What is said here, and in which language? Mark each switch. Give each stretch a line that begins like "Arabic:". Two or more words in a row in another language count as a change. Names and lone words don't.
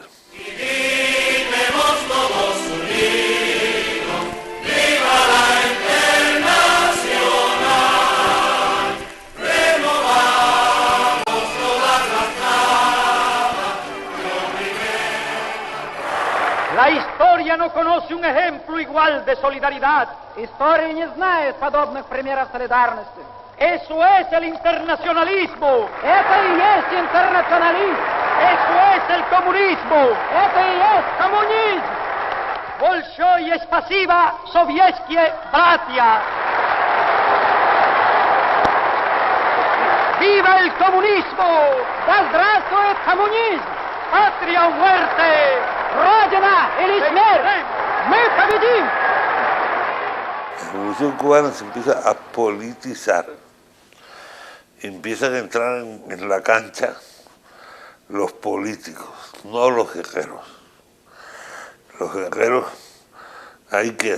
Spanish: Y vivimos todos unidos, viva la Internacional, renovamos todas las camas, La historia no conoce un ejemplo igual de solidaridad.
Russian: История не знает подобных примеров солидарности.
Spanish: Eso es el internacionalismo.
Russian: Это и есть интернационализм.
Spanish: Eso es el comunismo.
Russian: Это и есть коммунизм. Большое спасибо советские братья.
Spanish: ¡Viva el comunismo!
Russian: Да здравствует коммунизм!
Spanish: ¡Patria o muerte!
Russian: Родина или смерть! Мы победим!
Spanish: La revolución cubana se empieza a politizar. Empiezan a entrar en la cancha los políticos, no los guerreros. Los guerreros ahí quedan.